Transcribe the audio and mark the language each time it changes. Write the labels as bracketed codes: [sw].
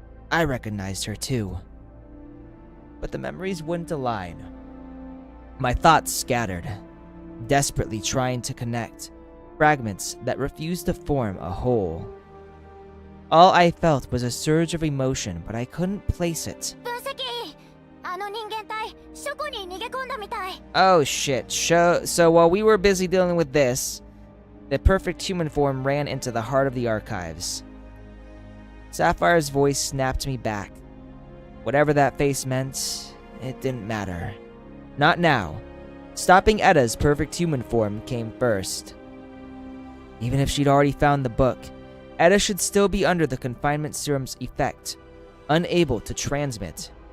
[en] I recognized her too. But the memories wouldn't align. My thoughts scattered, desperately trying to connect, fragments that refused to form a whole. All I felt was a surge of emotion, but I couldn't place it. [ja] 分析あの人間体書庫に逃げ込んだみたい [en] Oh shit. So while we were busy dealing with this, the perfect human form ran into the heart of the archives. Sapphire's voice snapped me back. Whatever that face meant, it didn't matter. Not now. Stopping Edda's perfect human form came first. Even if she'd already found the book, Edda should still be under the confinement serum's effect, unable to transmit.